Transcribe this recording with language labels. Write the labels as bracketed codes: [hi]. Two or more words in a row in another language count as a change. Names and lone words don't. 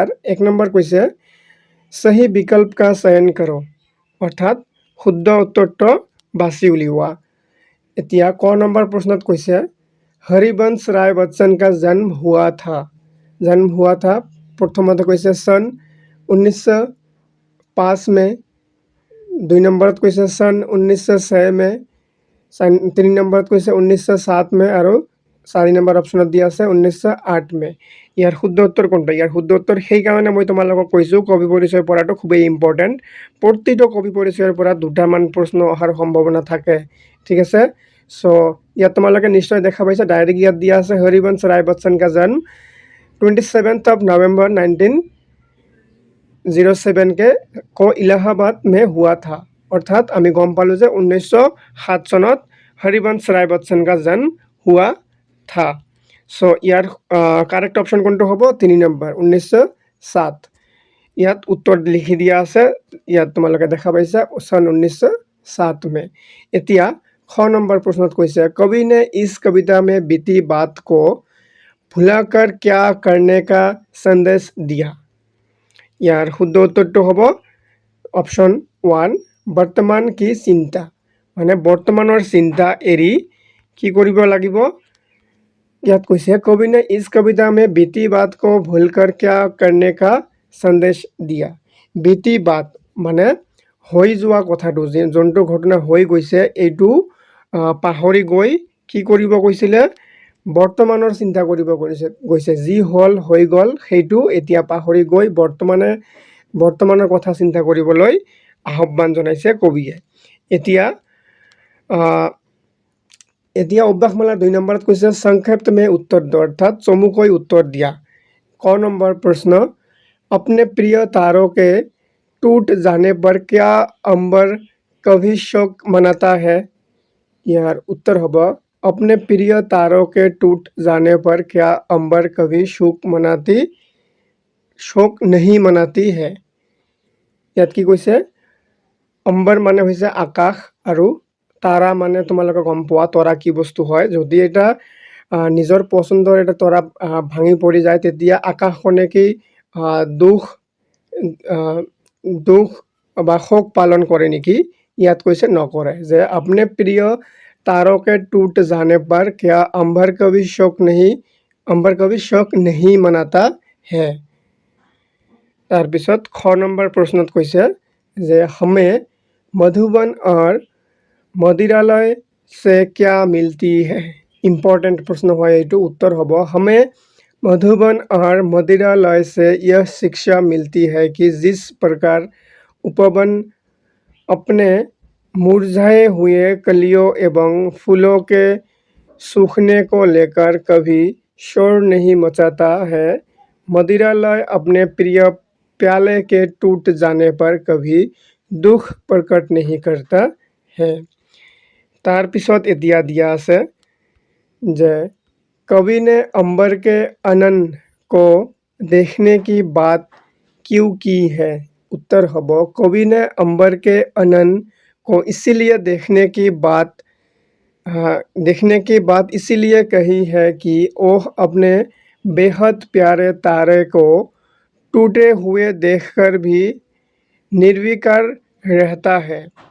[as] 1 নম্বৰ কৈছে [hi] सही विकल्प का चयन करो, [as] অৰ্থাৎ শুদ্ধ উত্তৰটো বাছি উলিওৱা। এতিয়া ক নম্বৰ প্ৰশ্নত কৈছে হৰিবংশ ৰায় বচ্চন [hi] का जन्म हुआ था। [as] প্ৰথমতে কৈছে [hi] सन 1905 में। [as] 2 নম্বৰত কৈছে [hi] सन 1906 में। [as] 3 নম্বৰত কৈছে 1907 में আৰু 4 নম্বৰ অপশ্যনত দিয়া আছে 1908 में। ইয়াৰ শুদ্ধ উত্তৰ কোনটো? ইয়াৰ শুদ্ধ উত্তৰ সেইকাৰণে মই তোমালোকক কৈছোঁ কবি পৰিচয় পঢ়াটো খুবেই ইম্পৰ্টেণ্ট। প্ৰতিটো কবি পৰিচয়ৰ পৰা দুটামান প্ৰশ্ন অহাৰ সম্ভাৱনা থাকে, ঠিক আছে। চ' ইয়াত তোমালোকে নিশ্চয় দেখা পাইছা, ডাইৰেক্ট ইয়াত দিয়া আছে হৰিবংশ ৰায় বচ্চন [hi] का जन्म [as] 27 [hi] नवंबर 1907 के इलाहाबाद में हुआ था। [as] অৰ্থাৎ আমি গম পালোঁ যে 1907 চনত হৰিবংশ ৰায় বচ্চন [hi] का जन्म हुआ था। [as] চ' ইয়াৰ কাৰেক্ট অপশ্যন কোনটো হ'ব? 3 নম্বৰ 1907। ইয়াত উত্তৰ লিখি দিয়া আছে, ইয়াত তোমালোকে দেখা পাইছা [hi] सन 1907 में। [as] এতিয়া খ নম্বৰ প্ৰশ্নত কৈছে কবি [hi] ने इस कविता में बीती बात को भुलाकर क्या करने का संदेश दिया। [as] ইয়াৰ শুদ্ধ উত্তৰটো হ'ব অপশ্যন 1 বৰ্তমান কি চিন্তা, মানে বৰ্তমানৰ চিন্তা এৰি কি কৰিব লাগিব। ইয়াত কৈছে কবি [hi] ने इस कविता में बीती बात को भूलकर क्या करने का संदेश दिया। बीती बात [as] মানে হৈ যোৱা কথাটো, যোনটো ঘটনা হৈ গৈছে এইটো পাহৰি গৈ কি কৰিব কৈছিলে, বৰ্তমানৰ চিন্তা কৰিব গৈছে। যি হ'ল হৈ গ'ল সেইটো এতিয়া পাহৰি গৈ বৰ্তমানৰ কথা চিন্তা কৰিবলৈ আহ্বান জনাইছে কবিয়ে। এতিয়া অভ্যাসমালাৰ 2 নম্বৰত কৈছে [hi] संक्षेप्त में उत्तर द, [as] অৰ্থাৎ চমুকৈ উত্তৰ দিয়া। ক নম্বৰ প্ৰশ্ন [hi] अपने प्रिय तारों के टूट जाने पर क्या अंबर कभी शोक मनाता है। [as] ইয়াৰ উত্তৰ হ'ব [hi] अपने प्रिय तारों के टूट जाने पर क्या अंबर कभी शोक नहीं मनाती है। [as] ইয়াত কি কৈছে, অম্বৰ মানে হৈছে আকাশ আৰু তাৰা মানে তোমালোকে গম পোৱা তৰা কি বস্তু হয়। যদি এটা নিজৰ পচন্দৰ এটা তৰা ভাঙি পৰি যায় তেতিয়া আকাশখনে কি দুখ বা শোক পালন কৰে নেকি? ইয়াত কৈছে নকৰে, যে [hi] अपने प्रिय तारों के टूट जाने पर क्या अंबर कभी शोक नहीं मनाता है। [as] তাৰপিছত খ নম্বৰ প্ৰশ্নত কৈছে যে [hi] हमें मधुबन और मदिरालय से क्या मिलती है। इम्पॉर्टेंट प्रश्न है এইটো। उत्तर হ'ব हमें मधुबन और मदिरालय से यह शिक्षा मिलती है कि जिस प्रकार उपवन अपने मुरझाए हुए कलियों एवं फूलों के सूखने को लेकर कभी शोर नहीं मचाता है, मदिरालय अपने प्रिय प्याले के टूट जाने पर कभी दुख प्रकट नहीं करता है। [as] তাৰপিছত এতিয়া দিয়া আছে যে [hi] कवि ने अंबर के अनन को देखने की बात क्यों की है। उत्तर হ'ব कवि ने अंबर के अनन को इसीलिए देखने की बात इसीलिए कही है कि वह अपने बेहद प्यारे तारे को टूटे हुए देखकर भी निर्विकार रहता है।